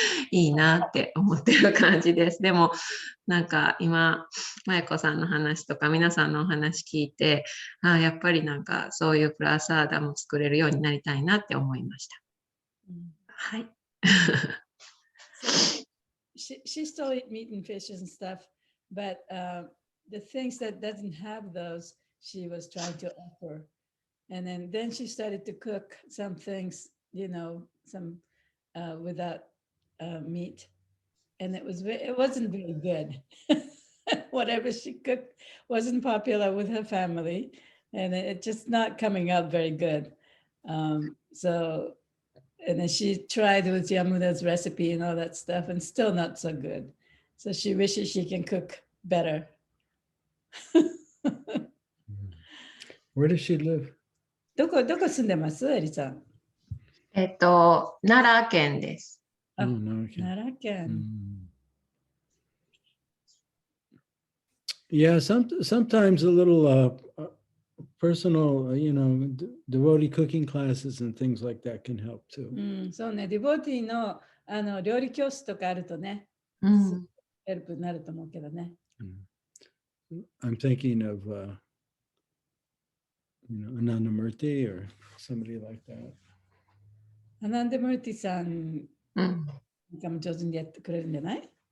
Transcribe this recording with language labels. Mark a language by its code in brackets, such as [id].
[ja] いいなって思ってる感じです。でも、なんか今、まゆこさんの話とか皆さんのお話聞いて、やっぱりなんかそういうプラサーダム作れるようになりたいなって思いました。はい。 [en] She still eat meat and fish and stuff, but the things that doesn't have those, she was trying to offer. And then she started to cook some things, some without meat, and it wasn't very good. Whatever she cooked wasn't popular with her family, and it's just not coming out very good. So, and then she tried with Yamuna's recipe and all that stuff, and still not so good. So she wishes she can cook better. Where does she live? [ja] どこ住んでます？エリさん。奈良県です。奈良県。 [en] Yeah, sometimes a little personal, devotee cooking classes and things like that can help too. [ja] そうね、ディボティの料理教室とかあるとね、ヘルプになると思うけどね。 [en] I'm thinking of, Anandamurti or somebody like that. [ja] アナンダムーティさんがも上手にやってくれるんじゃない？